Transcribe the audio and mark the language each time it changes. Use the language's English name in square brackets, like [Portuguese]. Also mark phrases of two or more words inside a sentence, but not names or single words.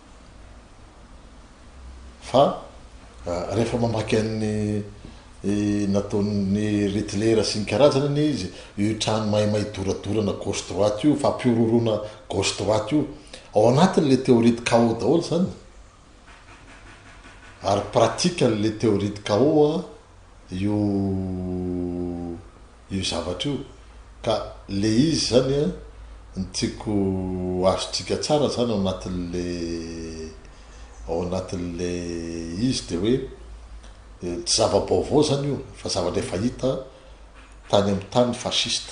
[Malagasy] fa rehefa mamaky an'ny nataon'ny Hitler sy ny karazany izy io trano maimay doradorana [French] gauche droite [Malagasy] io fampiororona [French] gauche droite [Malagasy] io ao anatin' [French] le théorie de chaos [Malagasy] daholo zany ary [French] pratique le théorie de chaos [Malagasy] io zavatra io ka le izy zany ny tiako azotsika tsara zany ao anatin'le izy de hoe tsy zava-baovao zany io fa zavatra efa hita tany amin'ny tany fasciste.